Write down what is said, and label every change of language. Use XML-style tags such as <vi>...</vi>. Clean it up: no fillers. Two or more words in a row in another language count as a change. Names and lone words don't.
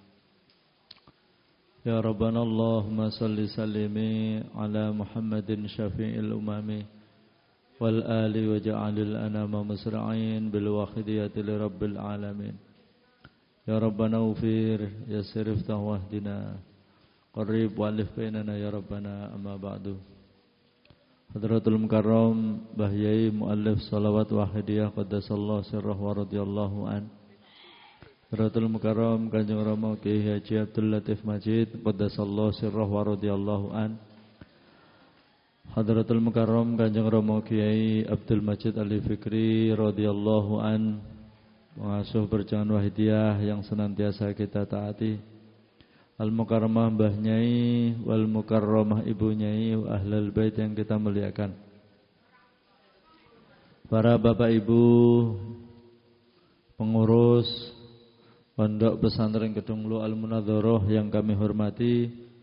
<ar>يا ربنا اللهم صل سلم على محمد شافع الأمم والآل واجعل الأنام مسرعين بالواحدية لرب العالمين. يا ربنا اغفر يسر افتح واهدنا قرب وألف بيننا يا ربنا أما بعد. حضرة المكرم</ar> <id>Bahyai Muallif Salawat Wahidiyah</id> <ar>قدس الله سره ورضي الله عن. حضرة المكرم</ar> <id>Kanjeng Rama Kiai Haji Abdul Latif Majid</id> <ar>قدس الله سره ورضي الله عن. حضرة المكرم</ar> <id>Kanjeng Rama Kiai Abdul Majid Ali Fikri</id> <ar>رضي الله عن,</ar> <id>pengasuh Perjuangan Wahidiyah yang senantiasa kita taati. Al-Mukarramah Mbah Nyai</id> <ar>والمكرمة</ar> <id>Ibu Nyai</id> <ar>وأهل البيت</ar> <id>yang kita muliakan. Para Bapak Ibu pengurus Pondok Pesantren Kedunglu Al-Munadharah yang kami hormati,</id>